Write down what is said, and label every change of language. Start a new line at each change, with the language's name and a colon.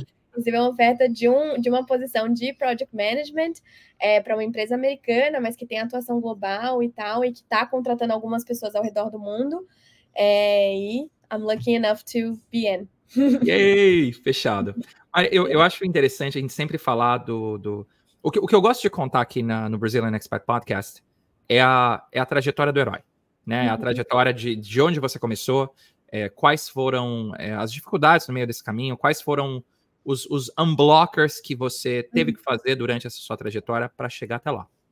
Portuguese: Inclusive, uma oferta de uma posição de Project Management para uma empresa americana, mas que tem atuação global e tal, e que está contratando algumas pessoas ao redor do mundo.
English: E I'm lucky enough to be in.
Portuguese: Yay! Fechado. Eu acho interessante a gente sempre falar O que eu gosto de contar aqui no Brazilian Expat Podcast é a trajetória do herói, né? A trajetória de onde você começou, quais foram as dificuldades no meio desse caminho, quais foram os unblockers que você teve que fazer durante essa sua trajetória para chegar até lá.